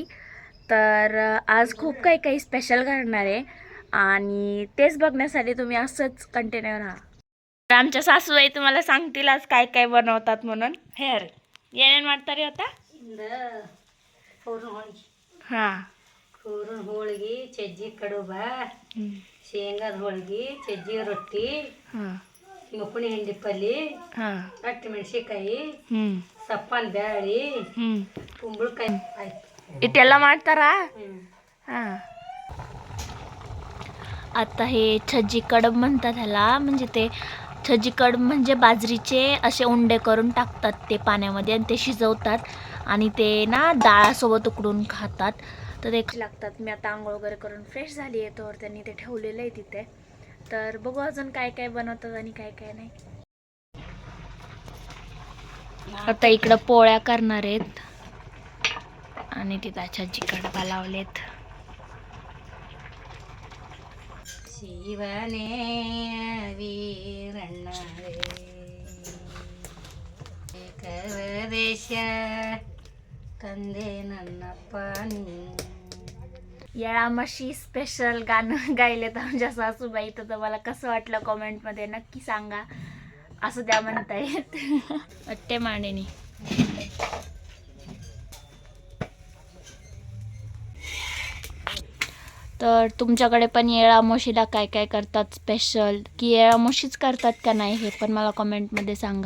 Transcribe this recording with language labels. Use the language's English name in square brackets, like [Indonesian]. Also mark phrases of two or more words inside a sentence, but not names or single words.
[Marathi] तर आज खूप काही स्पेशल करणार आहे आणि तेच बघण्यासाठी तुम्ही असंच कंटिन्यू राहा. तर आमच्या सासूबाई तुम्हाला सांगतील आज काय काय बनवतात म्हणून. हेर येणं ಮಾಡ್ತಾರೆ होता हां [Kannada] ಕೂರನ್ ಹೋಳಿಗೆ, ಚಜ್ಜಿ ಕಡುಬ, ಶೇಂಗಾದ ಹೋಳಿಗೆ, ಚಜ್ಜಿ ರೊಟ್ಟಿ, ಮುಪ್ಪಣಿ ಹಿಂಡಿ ಪಲ್ಯ, ರೊಟ್ಟಿ ಮೆಣಸಿಕಾಯಿ, ಸಪ್ಪನ್ ಬ್ಯಾಳಿ, ಕುಂಬಳಕಾಯಿ ಆಯ್ತು. इटेला ಮಾಡ್ತಾರಾ? [Marathi] हां. आता हे छज्जी कडब म्हणतात ह्याला. म्हणजे ते छज्जी कडब म्हणजे बाजरीचे असे उंडे करून टाकतात ते पाण्यामध्ये आणि ते शिजवतात आणि ते ना डाळासोबत उकडून खातात. तर ते लागतात. मी आता आंघोळ वगैरे करून फ्रेश झाली आहे, तर त्यांनी ते ठेवलेलं आहे तिथे. तर बघू अजून काय काय बनवतात आणि काय काय नाही. आता इकडं पोळ्या करणार आहेत आणि तिथं छज्जी कडबा लावलेत. [Kannada] ಶಿವನೇ ವೀರಣ್ಣ ಕವದೇಶ ಕಂದೆ ನನ್ನಪ್ಪ ನೀ. [Marathi] येळामाशी स्पेशल गाणं गायले तर आमच्या सासूबाई. तर तुम्हाला कसं वाटलं कॉमेंटमध्ये नक्की सांगा. असं त्या म्हणतायत वाटते मांडेनी. तर तुमच्याकडे पण येळामाशीला काय काय करतात स्पेशल, की येळामाशीच करतात का नाही हे पण मला कमेंटमध्ये सांगा.